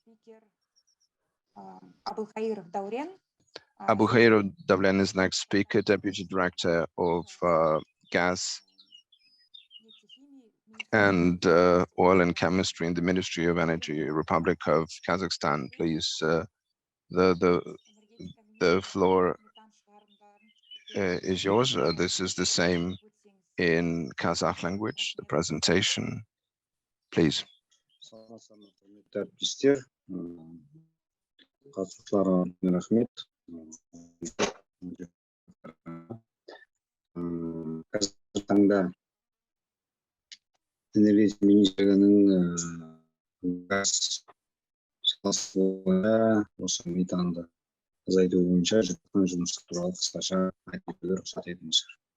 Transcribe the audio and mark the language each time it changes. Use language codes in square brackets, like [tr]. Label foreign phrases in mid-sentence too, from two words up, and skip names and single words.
[en] Abukhairov Davlen is next speaker, Deputy Director of Gas and Oil and Chemistry in the Ministry of Energy, Republic of Kazakhstan. Please, the floor is yours. This is the same in Kazakh language, the presentation. Please. [kk] Энергетика министрлігінің газ саласында осы метанды азайту бойынша жүргізген жұмыстар туралы қысқаша айтып өтуге рұқсат етіңіздер.